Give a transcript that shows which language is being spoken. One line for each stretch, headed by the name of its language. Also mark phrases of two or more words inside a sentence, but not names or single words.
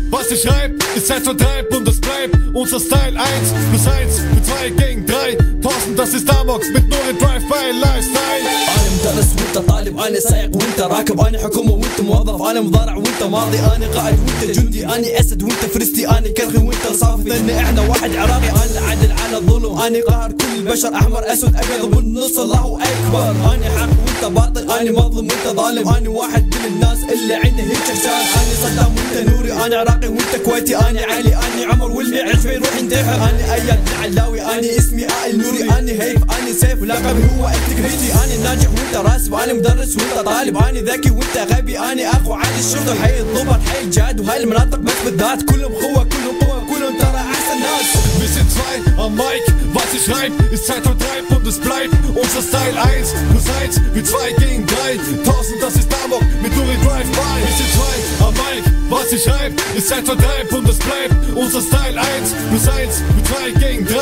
German: was ich schreib, ist Zeitvertreib und es bleibt unser Style 1+1 für 2 gegen 3. 1000, das ist Amok mit nur ein
English: Drive-by Lifestyle.
Arabic: أنا مدرس وأنت طالب، أنا سائق وأنت راكب، أنا حكومة وأنت موظف، أنا مضارع وأنت ماضي، أنا قائد وأنت جندي، أنا أسد وأنت فرستي، أنا كرخي وأنت صافي، لأن إحنا واحد عراقي، أنا العدل على الظلم، أنا قاهر كل البشر، أحمر أسود أبيض بالنص الله أكبر، أنا حق وأنت باطل، أنا مظلوم وأنت ظالم، أنا واحد من الناس اللي عنده هيك شان، أنا صدام وأنت نوري، أنا عراقي وأنت كويتي، أنا علي، أنا عمر واللي يعرف يروح ينتحر، أنا أياد العلاوي، أنا اسمي آل نوري، أنا هيف، أنا سيف، لقبي هو التكريتي، أنا ناجح وأنت راسب، أنا مدرس وأنت طالب، أنا ذكي وأنت غبي، أنا أخو عادي الشرطة، حي الضبط، حي الجاد، وهاي المناطق بس بالذات، كلهم قوة، كلهم قوة، كلهم ترى أحسن ناس.
German: Wir sind 2 am Mic, was ich schreib, ist Zeitvertreib und es bleibt unser Style 1+1 wie 2 gegen 3. 1000, das ist Amok mit Nuri Drive-by. Wir sind 2 am Mic, was ich schreib, ist Zeitvertreib und es bleibt unser Style 1+1 wie 2 gegen 3.